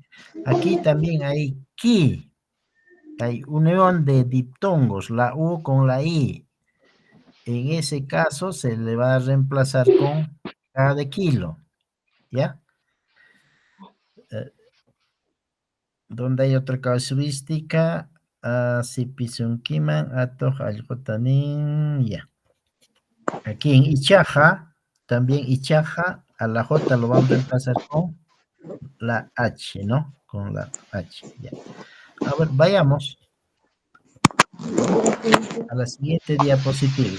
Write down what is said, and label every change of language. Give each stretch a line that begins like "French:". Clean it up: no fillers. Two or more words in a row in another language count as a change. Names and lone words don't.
Spanish: Aquí también hay ki, hay unión de diptongos, la U con la I. En ese caso se le va a reemplazar con K de kilo, ¿ya? Donde hay otra casuística, si
Quechua: pisunkiman, atoj aljotanin,
Spanish: ya. Aquí en Ichaja, también Ichaja, a la J lo vamos a reemplazar con la H, ¿no? Con la H, ya. A ver, vayamos a la siguiente diapositiva.